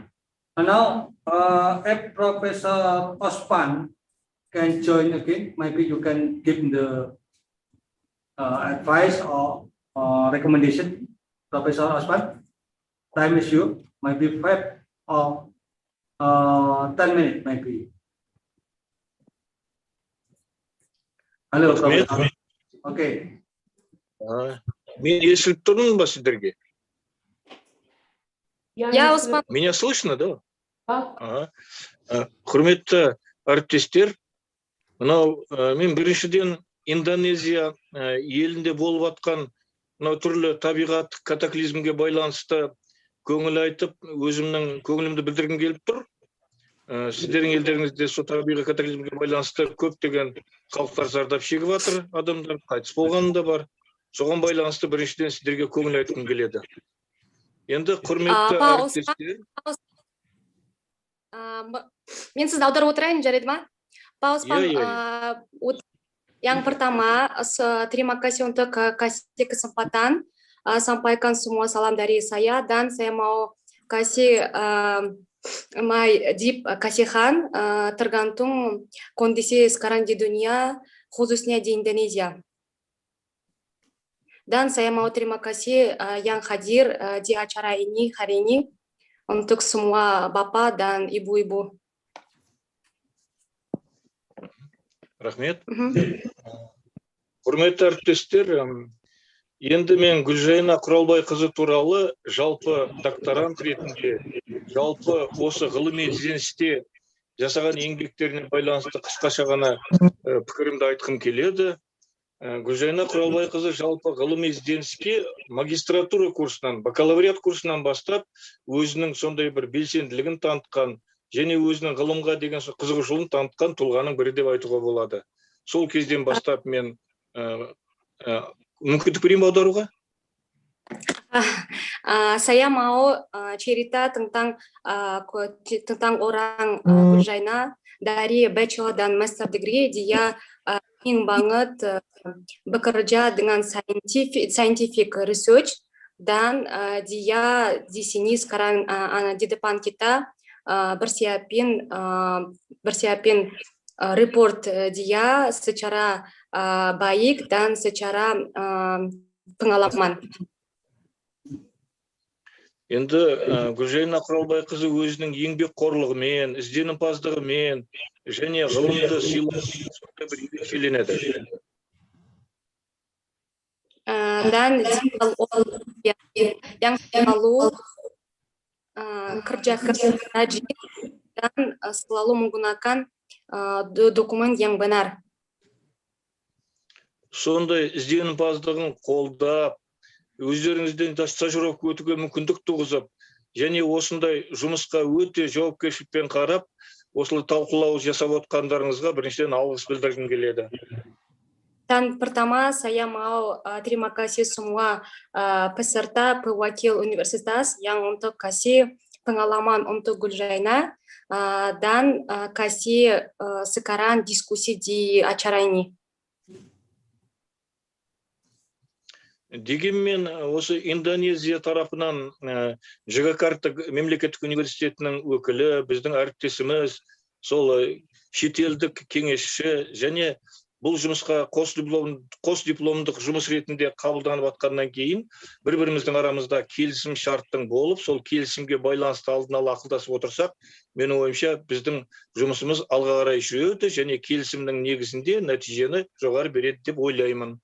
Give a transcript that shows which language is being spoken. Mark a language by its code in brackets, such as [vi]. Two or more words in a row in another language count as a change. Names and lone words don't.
[en] And now, if Professor Osman can join again, maybe you can give the advice or recommendation, Professor Osman? Time is you, maybe 5 or 10 minutes, maybe. Hello, Professor. Okay. [kk] Мен естіліп тұрмын ба сіздерге? [ru] Я Осман. Меня слышно, да? Ага. [kk] Құрметті әріптестер, мынау мен біріншіден Индонезия елінде болып атқан мынау түрлі табиғат катаклизмге байланысты көңіл айтып, өзімнің көңілімді білдіргім келіп тұр. Сіздердің елдеріңізде сол табиғи катаклизмге байланысты көптеген халықтар зардап шегіп жатыр, адамдар қайтыс болғаны да бар. Соған байланысты біріншіден сіздерге көңіл айтқым келеді. Енді құрметті әріптестер. Мен сізді аударып отырайын, жарайды ма? [id] Pak Osman, yang pertama, terima kasih untuk kasih kesempatan sampaikan semua salam dari saya, dan saya mau kasih [en] my deep [id] kasihan tergantung kondisi sekarang di dunia, khususnya di Indonesia. Dan saya mau terima kasih yang hadir di acara ini hari ini untuk semua bapak dan ibu-ibu. [kk] Рахмет. Құрметті әріптестер, енді мен Гүлжайна Құралбайқызы туралы жалпы докторант ретінде, жалпы осы ғылыми ізденісте жасаған еңбектеріне байланысты қысқаша ғана пікірімді айтқым келеді. Гүлжайна Құралбайқызы жалпы ғылыми ізденіске магистратура курсынан, бакалавриат курсынан бастап өзінің сондай бір белсенділігін танытқан, және өзінің ғылымға деген қызығушылығын танытқан тұлғаның бірі деп айтуға болады. Сол кезден бастап мен мүмкіндік берейін аударуға? [id] Saya mau cerita tentang orang Gulzhaina dari bachelor dan [en] master degree. [id] Dia ingin banget bekerja dengan [en] scientific research, [id] dan dia di sini sekarang di depan kita bersiapin report dia secara baik dan secara pengalaman. [kk] Енді Гүлжайна Құралбайқызы өзінің еңбекқорлығымен, ізденімпаздығымен және ғылымды сыйлауымен бір ерекшеленеді. [id] Dan yang selalu kerja rajin dan selalu menggunakan dokumen yang benar. [kk] Сондай ізденімпаздығын қолдап, өздеріңізден стажировка өтуге мүмкіндік туғызып, және осындай жұмысқа өте жауапкершілікпен қарап, осылай талқылау жасап отқандарыңызға біріншіден алғыс білдіргім келеді. [id] Dan pertama saya mau terima kasih semua peserta pewakil universitas yang untuk kasih pengalaman untuk Gulzhaina dan kasih sekarang diskusi di acara ini. [kk] Дегенмен осы Индонезия тарапынан Жагакарта мемлекеттік университетінің өкілі, біздің әріптесіміз, сол шетелдік кеңесші және бұл жұмысқа қос дипломдық жұмыс ретінде қабылданып атқаннан кейін бір-біріміздің арамызда келісім шарттың болып, сол келісімге байланысты алдын ала ақылдасып отырсақ, менің ойымша біздің жұмысымыз алға қарай жүреді және келісімнің негізінде нәтижені жоғары береді деп ойлаймын.